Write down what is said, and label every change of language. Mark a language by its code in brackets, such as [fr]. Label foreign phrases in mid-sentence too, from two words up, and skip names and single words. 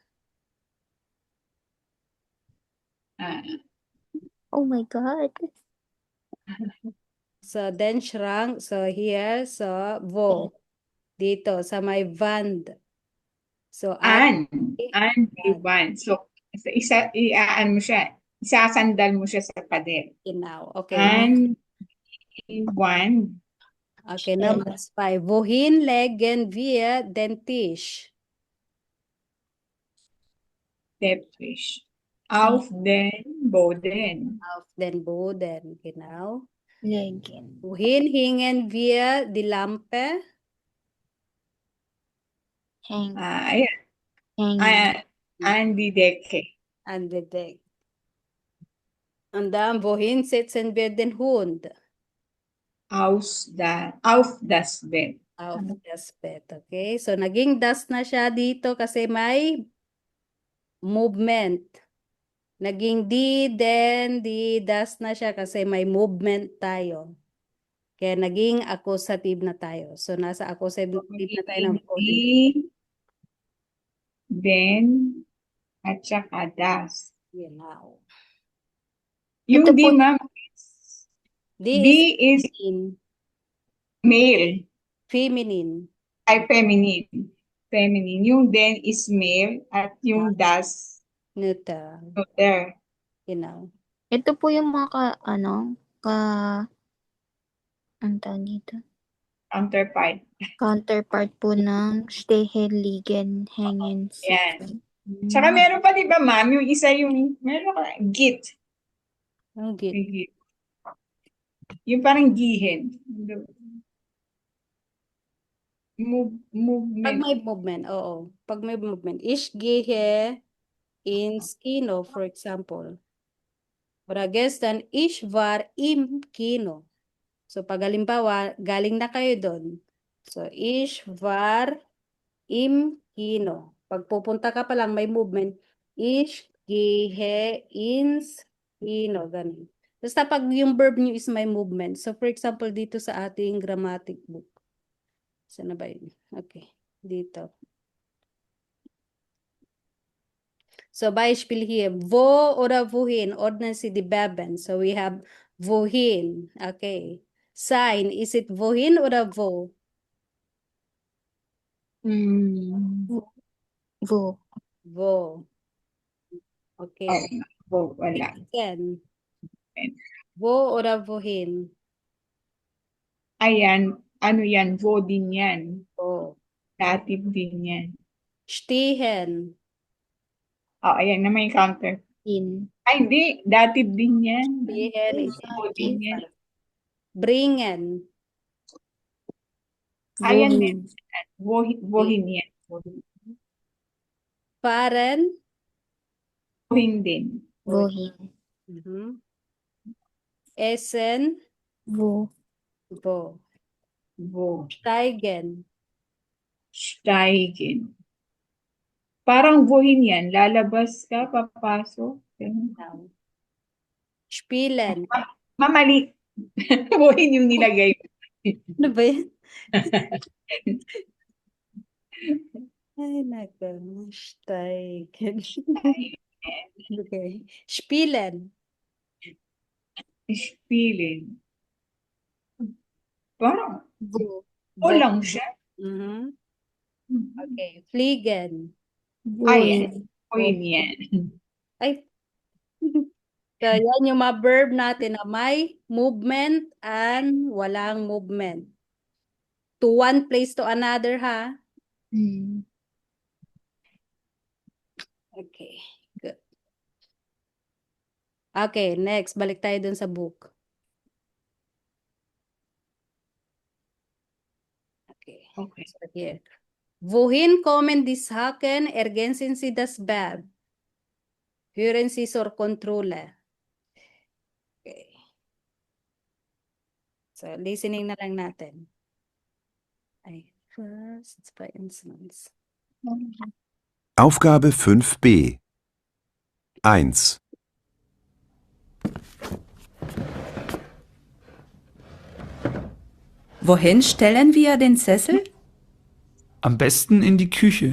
[en] ah, Oh my God. [de] So den Schrank. [en] So here. [de] So wo. [tl] Dito sa may Wand. [de] So an Wand. divan. So, [tl] iaan mo siya. Isasandal mo siya sa pader. [de] Genau. Okay. An divan. [en] Okay. Number 5. [de] Wohin legen wir den Tisch? Teppich. Auf den Boden. Auf den Boden. Genau. Legen. Wohin hingen wir die Lampe? [en] Hang. [tl] Ayan. [en] Hanging. [de] An die Decke. An der Decke. Und dann, wohin setzen wir den Hund? Auf das Bett. Auf das Bett. [tl] Okay? So, naging das na siya dito kasi may movement. Naging di, das na siya kasi may movement tayo. Kaya naging accusative na tayo. So, nasa accusative na tayo ng wohin. Hindi, den, at saka das. [de] Genau. [tl] Yung Ito [de] di, po- [tl] ma'am, [de] Di di [en] is is in male. feminine. Ay, feminine. Feminine. [tl] Yung den is male at yung das, [en] Neuter. neuter. [de] Genau. [tl] Ito po yung mga ang tawag dito? [en] Counterpart. [tl] Counterpart po ng [de] stehen, liegen, hängen, [tl] Yan. [de] sitzen. [tl] Tsaka meron pa, di ba, ma'am? Yung isa yung, meron ka, git. Ang git. May git. Yung parang gihen. Pag [en] Movement. [tl] may movement, oo. Pag may movement. [de] Ich gehe ins Kino, [en] for example. [de] Oder gestern, ich war im Kino. [tl] So, pag halimbawa, galing na kayo doon. [de] So, ich war im Kino. [tl] Pag pupunta ka pa lang, may movement. [de] Ich gehe ins Kino. [tl] Ganun. Basta pag yung verb nyo is may movement. [en] So, for example, [tl] dito sa ating grammatic book. Saan na ba yun? Okay. Dito. [de] So, Beispiel hier. Wo oder wohin ordnen Sie die Verben? [en] So, we have wohin. [de] Okay. Sein. [en] Is it [de] wohin oder wo? Wo. Wo. [en] Okay. [tl] Ay, wala. [en] Then, [de] wo oder wohin? [tl] Ayan, ano yan? Vo din yan. [de] Wo. [tl] Dative din yan. [de] Stehen. [tl] Oh, ayan na may counter. [de] In. [tl] Ay, hindi. Dative din yan. [de] Stehen is [tl] Vo din yan. [de] bringen. [tl] Ayan [de] Wohin. [tl] din. Vohin yan. [de] Fahren. [tl] Vohin din. [de] Wohin. Mhm. Essen. Wo. Wo. Vo. Steigen. Steigen. [tl] Parang vohin yan. Lalabas ka, papasok. Ganun. [de] Now. Spielen. [tl] Mamali. Vohin yung nilagay. Ano ba yan? Ay, nako. [de] Steigen. Okay. Spielen. Spielen. [tl] Parang [de] Wo. [tl] o lang siya. [de] Mhm. Okay. Fliegen. Wohin. [tl] Vohin yan. Ay. So, yan yung mga verb natin na may movement and walang movement. [en] To one place to another, ha? Hmm. Okay. Good. Okay, next. [tl] Balik tayo dun sa book. [en] Okay. Okay. [de] So hier. Wohin kommen die Sachen? Ergänzen Sie das Verb. Hören Sie zur Kontrolle. [tl] Okay. So, listening na lang natin. Ay, [en] first by instance. [de] Aufgabe 5b. 1, Wohin stellen wir den Sessel? Am besten in die Küche.